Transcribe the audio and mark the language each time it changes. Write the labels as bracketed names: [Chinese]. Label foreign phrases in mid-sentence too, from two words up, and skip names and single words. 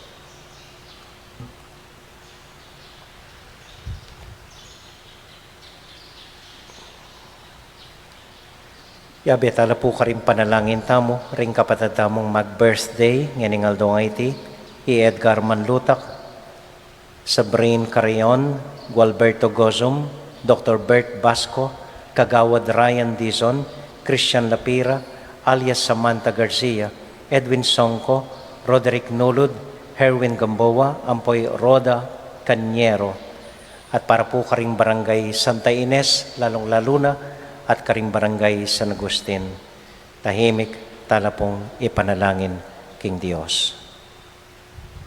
[Pampanga] Yabe tala po karing panalangin tamo, ring kapatid tamong mag-birthday, nganing aldong iti, i Edgar Manlutak, Sabrine Carrion, Gualberto Gozum, Dr. Bert Basco, Kagawad Ryan Dizon, Christian Lapira, alias Samantha Garcia, Edwin Songko, Roderick Nulud, Herwin Gamboa, Ampoy Roda Canyero, at para po karing barangay Santa Ines, lalong-lalo na, at karing barangay San Agustin. Tahimik tala pong ipanalangin king Dios.